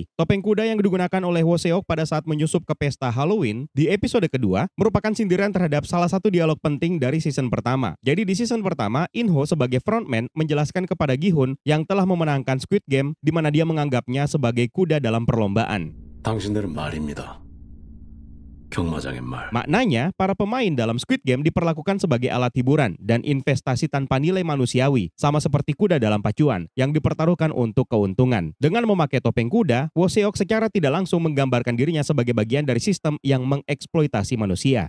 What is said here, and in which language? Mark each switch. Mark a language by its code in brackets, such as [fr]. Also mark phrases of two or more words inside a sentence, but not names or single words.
[id] Topeng kuda yang digunakan oleh Woo Seok pada saat menyusup ke pesta Halloween di episode kedua merupakan sindiran terhadap salah satu dialog penting dari season pertama. Jadi di season pertama, In-ho sebagai frontman menjelaskan kepada Gi-hun yang telah memenangkan Squid Game, di mana dia menganggapnya sebagai kuda dalam perlombaan. [ko] 당신들은 말입니다. 경마장의 말. [id] Maknanya, para pemain dalam Squid Game diperlakukan sebagai alat hiburan dan investasi tanpa nilai manusiawi, sama seperti kuda dalam pacuan yang dipertaruhkan untuk keuntungan. Dengan memakai topeng kuda, Woo Seok secara tidak langsung menggambarkan dirinya sebagai bagian dari sistem yang mengeksploitasi manusia.